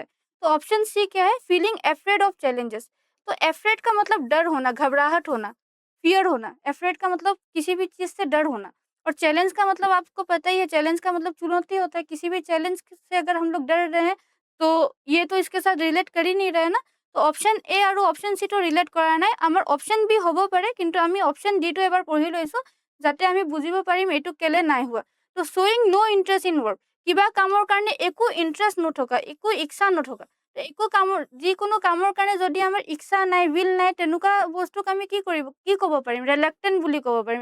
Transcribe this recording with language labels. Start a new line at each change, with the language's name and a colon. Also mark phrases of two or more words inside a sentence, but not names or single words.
Hindi: तो ऑप्शन सी क्या है,
English: feeling afraid of challenges.
Hindi: तो एफ्रेड का मतलब डर होना, घबराहट होना, फियर होना। एफ्रेड का मतलब किसी भी चीज से डर होना। और चैलेंज का मतलब आपको पता ही है, चैलेंज का मतलब चुनौती होता है। किसी भी चैलेंज से अगर हम लोग डर रहे हैं तो ये तो इसके साथ रिलेट कर ही नहीं रहे ना।
Assamese: তো অপশন এ আৰু অপশন সি তো ৰিলেট কৰা নাই। আমাৰ অপশন বি হ'ব পাৰে, কিন্তু আমি অপশন ডি টো এবাৰ পঢ়ি লৈছোঁ যাতে আমি বুজিব পাৰিম এইটো কেলে নাই হোৱা। তো
English: showing no interest in work,
Assamese: কিবা কামৰ কাৰণে একো ইণ্টাৰেষ্ট নথকা, একো ইচ্ছা নথকা। তো একো কামৰ, যিকোনো কামৰ কাৰণে যদি আমাৰ ইচ্ছা নাই, উইল নাই, তেনেকুৱা বস্তুক আমি কি কৰিব, কি ক'ব পাৰিম, ৰিলেক্টেণ্ট বুলি ক'ব পাৰিম।